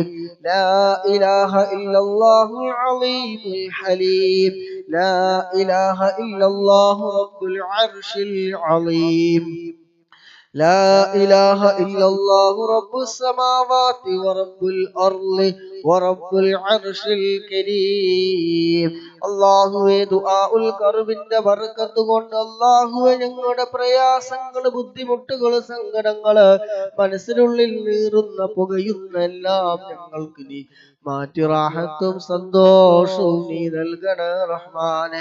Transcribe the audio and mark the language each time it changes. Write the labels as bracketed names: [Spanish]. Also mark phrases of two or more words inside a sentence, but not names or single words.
[Arabic] لا إله إلا الله العظيم الحليم. لا إله إلا الله رب العرش العظيم. لا إله إلا الله رب السماوات ورب الأرض ورب العرش الكريم. [Malayalam] അല്ലാഹുവേ [Arabic] دعاء الكرب [Malayalam] ബർക്കത്ത് കൊണ്ട് അല്ലാഹുവേ ഞങ്ങളുടെ പ്രയാസങ്ങൾ ബുദ്ധിമുട്ടുകൾ സങ്കടങ്ങൾ മനസ്സിനുള്ളിൽ നീറുന്ന പുകയുന്ന എല്ലാം ഞങ്ങൾക്ക് നീ മാറ്റി റാഹത്തും സന്തോഷവും നീ നൽകണേ റഹ്മാനേ.